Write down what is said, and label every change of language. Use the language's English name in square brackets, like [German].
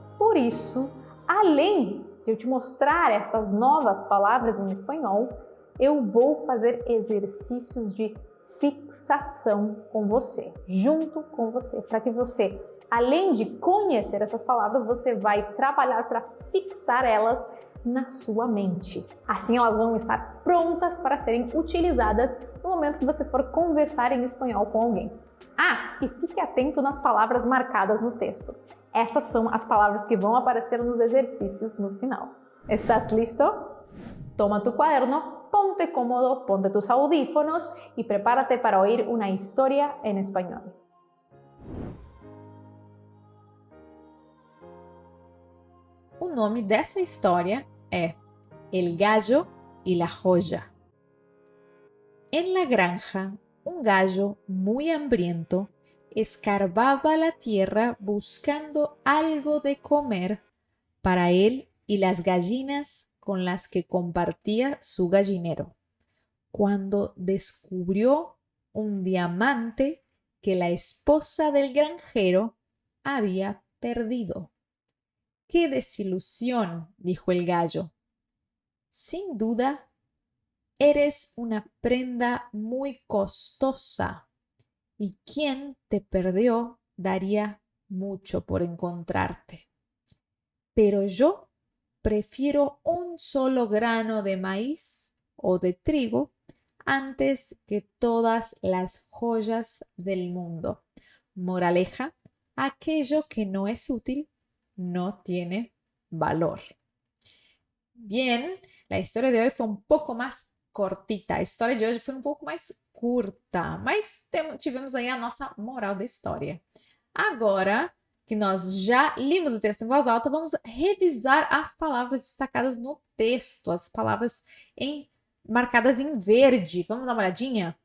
[Portuguese] Por isso, além de eu te mostrar essas novas palavras em espanhol, eu vou fazer exercícios de fixação com você, junto com você, para que você, além de conhecer essas palavras, você vai trabalhar para fixar elas na sua mente. Assim elas vão estar prontas para serem utilizadas no momento que você for conversar em espanhol com alguém. Ah, e fique atento nas palavras marcadas no texto. Essas são as palavras que vão aparecer nos exercícios no final. [Spanish] ¿Estás listo? Toma tu cuaderno, ponte cómodo, ponte tus audífonos y prepárate para oír una historia en español. [Portuguese] O nome dessa história é El gallo y la joya. [Spanish] En la granja, un gallo muy hambriento escarbaba la tierra buscando algo de comer para él y las gallinas con las que compartía su gallinero, cuando descubrió un diamante que la esposa del granjero había perdido. ¡Qué desilusión!, dijo el gallo. Sin duda, eres una prenda muy costosa y quien te perdió daría mucho por encontrarte. Pero yo prefiero un solo grano de maíz o de trigo antes que todas las joyas del mundo. Moraleja, aquello que no es útil no tiene valor. Bien, [Portuguese] la história de hoje foi um pouco mais cortita. A história de hoje foi um pouco mais curta, mas tivemos aí a nossa moral da história. Agora que nós já limos o texto em voz alta, vamos revisar as palavras destacadas no texto, as palavras marcadas em verde. Vamos dar uma olhadinha?